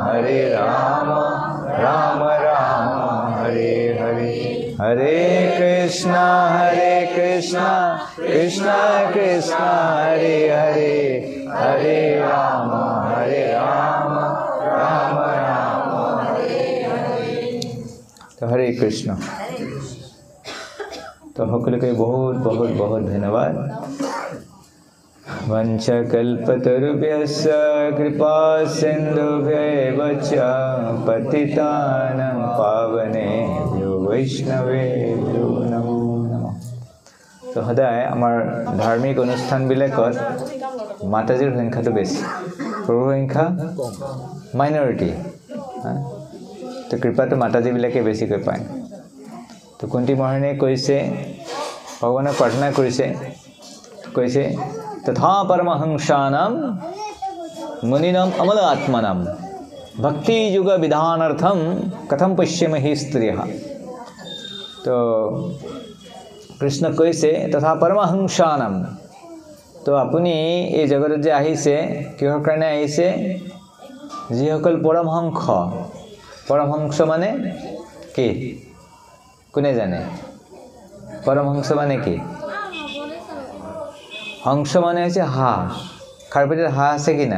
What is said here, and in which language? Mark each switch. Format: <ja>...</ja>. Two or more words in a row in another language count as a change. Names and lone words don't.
<sa>राम हरे हरे हरे कृष्णा कृष्ण कृष्ण हरे हरे हरे राम राम हरे हरे।</sa> <hi>तो हरे कृष्ण। तो সকলকে बहुत बहुत बहुत धन्यवाद।</hi> <sa>वंशकल्पतरुभ्यश्च कृपा सिन्धुभ्यैव च पतितानां पावनेभ्यो वैष्णवेभ्यो नमो नमः।</sa> <as>तो সদায় আমাৰ ধাৰ্মিক অনুষ্ঠানবিলাকত মাতাজীৰ সংখ্যাটো বেছি, প্ৰভুৰ সংখ্যা মাইনৰিটি। তো কৃপাটো মাতাজীবিলাকে বেছিকৈ পায়। তো কুন্তি মহাৰাণীয়ে কৈছে, ভগৱানক প্ৰাৰ্থনা কৈছে</as> <sa>तथा परमहंसानां मुनिनां अमल आत्मनां भक्ति युग विधानार्थं कथम पश्येमहि स्त्रियः।</sa> <as>तो कृष्ण কৈছে</as> <sa>तथा परमहंसानां।</sa> <as>तो আপুনি এই জগতত যে আহিছে কিহৰ কাৰণে আহিছে? যিসকল পৰমহংস মানে কি? কোনে জানে পৰমহংস মানে কি? হংস মানে হৈছে হাঁহ। খাৰ পেটত হাঁহ আছে কি না?</as>